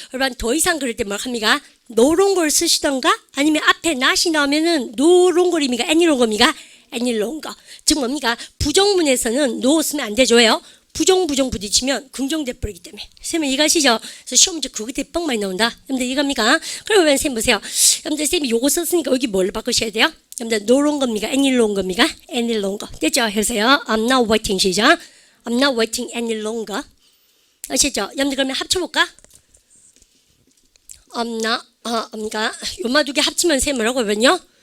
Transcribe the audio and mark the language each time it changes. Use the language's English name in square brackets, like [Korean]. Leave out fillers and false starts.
[Korean] 여러분 더 이상 그럴 때 뭘 합니까? 노롱걸 쓰시던가 아니면 앞에 not이 나오면은 노롱걸입니까? n이롱걸입니까? n이롱거. 즉 뭡니까? 부정문에서는 no 쓰면 안 되죠요. 부정 부딪히면 긍정돼 버리기 때문에. 쌤은 이거 아시죠? 그래서 시험 문제 그거 되게 뻥 많이 나온다. 여러분들 이겁니까? 그러면 쌤 보세요. 여러분들 쌤이 요거 썼으니까 여기 뭘 바꾸셔야 돼요? 여러분들 노롱 겁니까? [English] any longer? [Korean] any longer. 됐죠? 해보세요. [English] I'm not waiting [Korean] 시작. [English] I'm not waiting any longer. [Korean] 아시죠? 여러분들 그러면 합쳐볼까? I'm not 그러니까 요마 두 개 합치면 쌤 뭐라고 하면요?